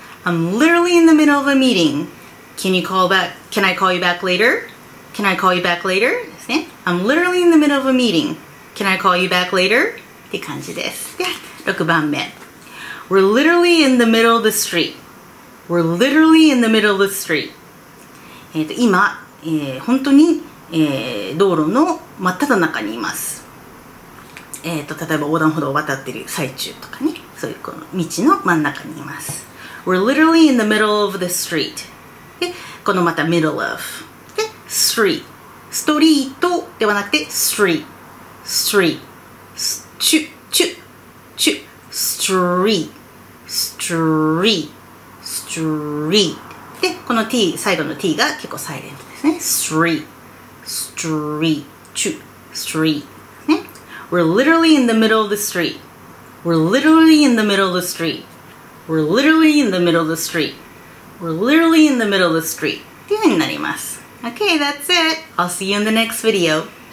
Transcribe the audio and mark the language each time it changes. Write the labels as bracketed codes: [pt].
[en] I'm literally in the middle of a meeting. Can I call you back later? Can I call you back later? [ja] ですね。 [en] I'm literally in the middle of a meeting. Can I call you back later? [ja] って感じです。で、6番目。 [en] We're literally in the middle of the street. We're literally in the middle of the street. [ja] 今、本当に、道路の真っ只中にいます。例えば横断歩道を渡っている最中とかね、そういうこの道の真ん中にいます。 [en] We're literally in the middle of the street. [ja] で、このまた middle of で street ストリートではなくて street street チュチュチュ street street street でこの t 最後の t が結構サイレントですね。 street street チュ street ね。 [en] We're literally in the middle of the street. We're literally in the middle of the street. We're literally in the middle of the street. We're literally in the middle of the street [ja] っていう風になります。 [en] Okay, that's it. I'll see you in the next video.